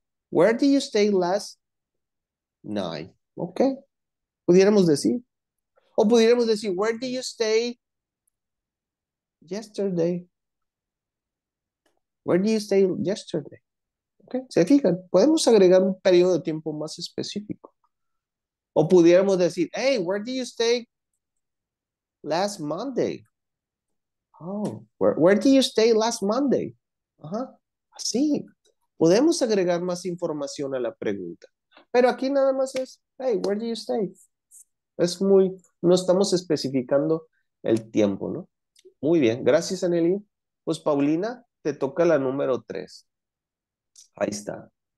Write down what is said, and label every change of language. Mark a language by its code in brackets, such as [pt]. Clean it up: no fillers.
[en] Where did you stay last night? Ok, [es] pudiéramos decir. O pudiéramos decir, [en] where did you stay yesterday? Where did you stay yesterday? [es] Okay. ¿Se fijan? Podemos agregar un periodo de tiempo más específico. O pudiéramos decir, [en] hey, where did you stay last Monday? Oh, where did you stay last Monday? [es] Ajá. Así. Podemos agregar más información a la pregunta. Pero aquí nada más es, hey, [en] where did you stay? [es] Es muy, no estamos especificando el tiempo, ¿no? Muy bien, gracias, Anely. Pues Paulina, te toca la número 3. Ahí está.